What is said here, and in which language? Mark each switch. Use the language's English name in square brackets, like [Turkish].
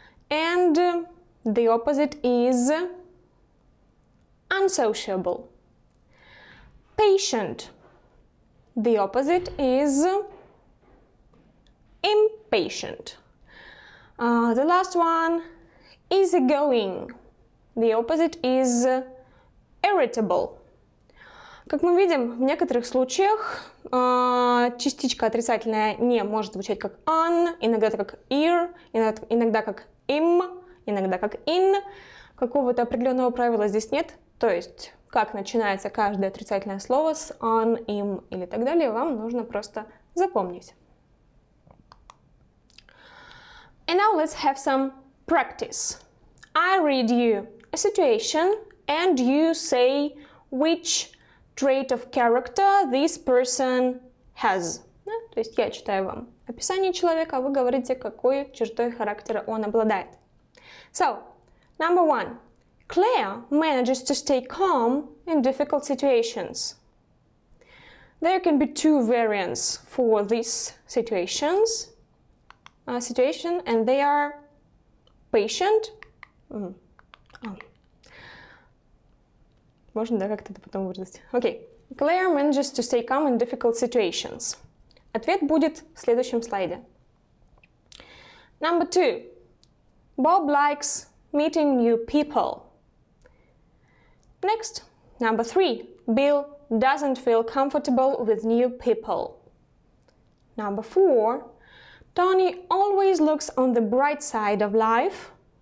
[English] And the opposite is unsociable. Patient. The opposite is impatient. The last one, easy easygoing. The opposite is irritable. [Russian] Как мы видим, в некоторых случаях частичка отрицательная не может звучать как on, иногда как ear, иногда как im, иногда как in. Какого-то определенного правила здесь нет. То есть, как начинается каждое отрицательное слово с on, im или так далее, вам нужно просто запомнить. [English] And now let's have some practice. I read you a situation and you say which trait of character this person has. [Russian] Да? То есть я читаю вам описание человека, а вы говорите, какой чертой характера он обладает. [English] So, number 1. Claire manages to stay calm in difficult situations. There can be two variants for these situation, and they are patient. [Russian] Можно, да, как-то это потом выразить. Окей. [English] Claire manages to stay calm in difficult situations. [Russian] Ответ будет в следующем слайде. [English] Number 2. Bob likes meeting new people. Next, number 3. Bill doesn't feel comfortable with new people. Number 4. Tony always looks on the bright side of life.